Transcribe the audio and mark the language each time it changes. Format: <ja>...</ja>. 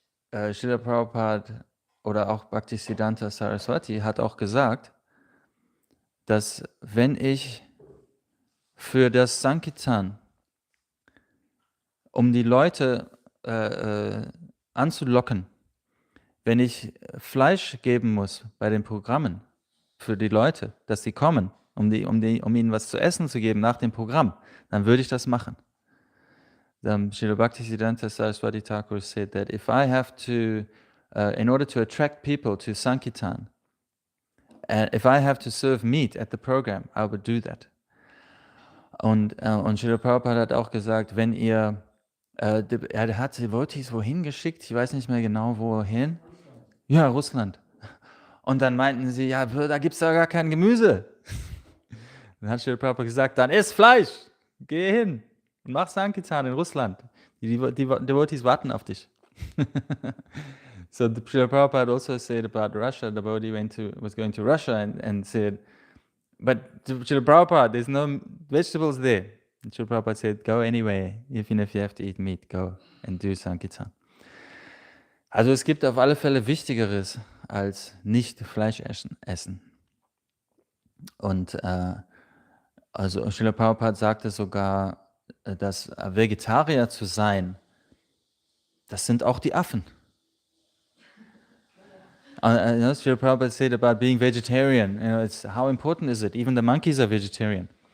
<de>Srila Prabhupada oder auch Bhaktisiddhanta Saraswati hat auch gesagt, dass wenn ich für das Sankirtan, um die Leute anzulocken, wenn ich Fleisch geben muss bei den Programmen für die Leute, dass sie kommen, um ihnen was zu essen zu geben nach dem Programm, dann würde ich das machen.</de> <en>Srila Bhaktisiddhanta Saraswati Thakur said that if I have to, in order to attract people to Sankirtan, if I have to serve meat at the program, I would do that.</en> <de>Und Srila Prabhupada hat auch gesagt, wenn er hat Devotees wohin geschickt, ich weiß nicht mehr genau wohin. Ja, Russland. Und dann meinten sie, ja, da gibt es ja gar kein Gemüse. Dann hat Srila Prabhupada gesagt, dann iss Fleisch, geh hin und mach Sankirtan in Russland. Die Devotees warten auf dich.</de> <en>So Srila Prabhupada also said about Russia, the devotee was going to Russia and said, but Srila Prabhupada, there's no vegetables there. And Srila Prabhupada said, go anyway, even if you have to eat meat, go and do Sankirtan.</en> <de>Also es gibt auf alle Fälle Wichtigeres als nicht Fleisch essen. Und also Srila Prabhupada sagte sogar, dass Vegetarier zu sein, das sind auch die Affen.</de> <en>Srila Prabhupada said about being vegetarian, how important is it? Even the monkeys are vegetarian.</en>